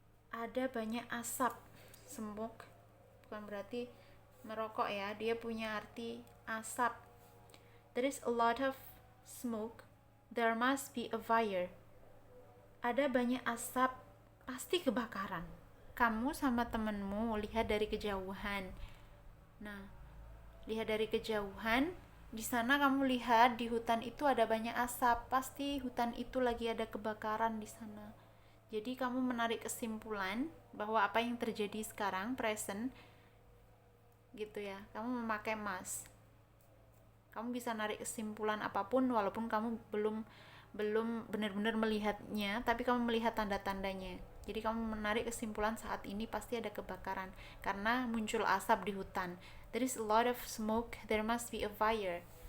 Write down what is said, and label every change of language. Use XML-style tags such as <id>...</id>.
<id>Ada banyak asap. Smoke bukan berarti merokok ya, dia punya arti asap.</id> <en>There is a lot of smoke, there must be a fire.</en> <id>Ada banyak asap, pasti kebakaran. Kamu sama temenmu lihat dari kejauhan. Nah, lihat dari kejauhan, di sana kamu lihat di hutan itu ada banyak asap, pasti hutan itu lagi ada kebakaran di sana. Jadi kamu menarik kesimpulan bahwa apa yang terjadi sekarang, present, gitu ya. Kamu memakai mas. Kamu bisa narik kesimpulan apapun walaupun kamu belum benar-benar melihatnya, tapi kamu melihat tanda-tandanya. Jadi kamu menarik kesimpulan saat ini pasti ada kebakaran karena muncul asap di hutan.</id> <en>There is a lot of smoke, there must be a fire.</en>